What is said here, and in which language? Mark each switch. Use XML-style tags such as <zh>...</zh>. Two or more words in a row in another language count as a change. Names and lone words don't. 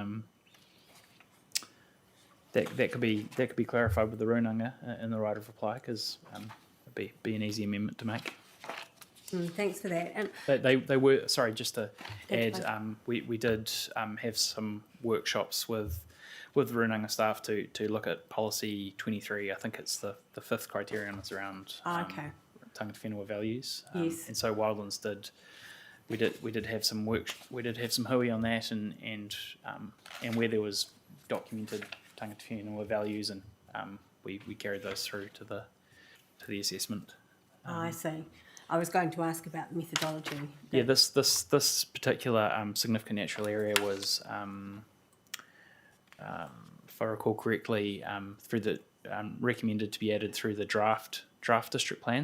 <en>That could be clarified with the Runanga in the right of reply, because it'd be an easy amendment to make. Thanks for that. And They were, sorry, just to That's add, we did have some workshops with the Runanga staff to look at Policy 23. I think it's the fifth criterion is around okay.</en> <mi>tangata whenua values.</mi> <en>Yes. And so Wildlands we did have some hui on that, and where there was documented</en> <mi>tangata whenua</mi> <en>values and we carried those through to the assessment. I see. I was going to ask about methodology. Yeah, this particular significant natural area was, if I recall correctly, through the recommended to be added through the draft district plan.</en>